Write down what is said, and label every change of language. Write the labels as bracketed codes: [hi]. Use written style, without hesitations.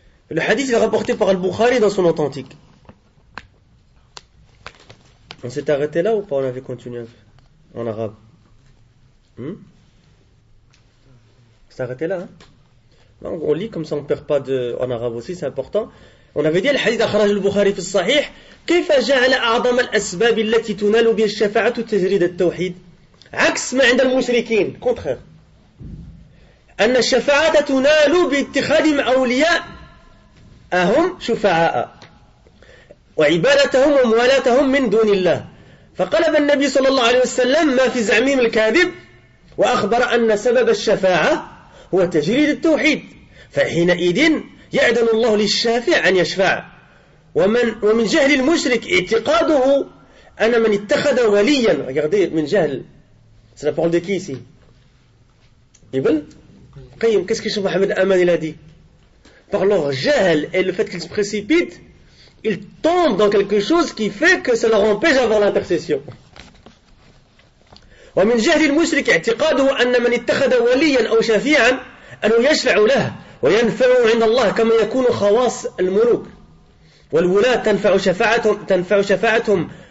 [fr] Le hadith est rapporté par Al-Bukhari dans son authentique. On s'est arrêté là ou pas? On avait continué en arabe. On s'est arrêté là, On lit comme ça, on ne perd pas en arabe aussi, c'est important. On avait dit, le hadith [ar] أخرج البخاري في الصحيح كيف جعل أعظم الأسباب التي تنال بها الشفاعة تجريد التوحيد عكس ما عند المشركين contraire أن الشفاعة تنال باتخاذ أولياء أهم شفعاء وعبادتهم وموالاتهم من دون الله فقلب النبي صلى الله عليه وسلم ما في زعمهم الكاذب وأخبر أن سبب الشفاعة هو تجريد التوحيد فحينئذ يأذن الله للشافع أن يشفع ومن جهل المشرك اعتقاده أن من اتخذ وليا. Regardez, من جهل. [fr] C'est la parole de qui ici? Ibn Qayyim. Qu'est-ce que Cheikh Mohamed Aman il a dit? Par leur jahl et le fait qu'ils se précipitent, ils tombent dans quelque chose qui fait que ça leur empêche d'avoir l'intercession. [ar] ومن جهل المشرك اعتقاده أن من اتخذ وليا أو شفيعا أنه يشفع له وينفعه عند الله كما يكون خواص الملوك والولاة تنفع شفاعتهم